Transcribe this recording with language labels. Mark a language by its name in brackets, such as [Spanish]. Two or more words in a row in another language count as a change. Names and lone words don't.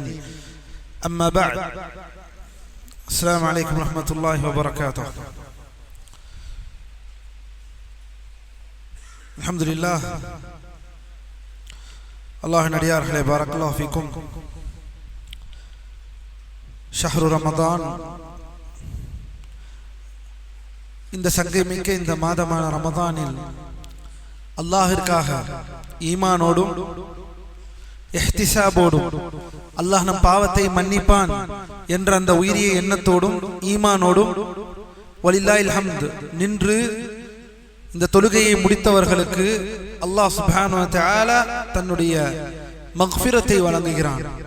[Arabic] أما بعد، السلام عليكم ورحمة الله وبركاته. الحمد لله. الله நடிகார்களே, بارك الله فيكم. شهر رمضان, [Tamil] இந்த சங்கைமிக்க இந்த மாதமான ரமதானில் அல்லாஹ்விற்காக ஈமானோடும் இஹ்திசாபோடும் அல்லாஹ் நம் பாவத்தை மன்னிப்பான் என்ற அந்த உயரிய எண்ணத்தோடும் ஈமானோடும் [Arabic] ولله الحمد [Tamil] நின்று இந்த தொழுகையை முடித்தவர்களுக்கு [Arabic] الله سبحانه وتعالى [Tamil] தன்னுடைய மக்ஃபிரத்தை வழங்குகிறான்.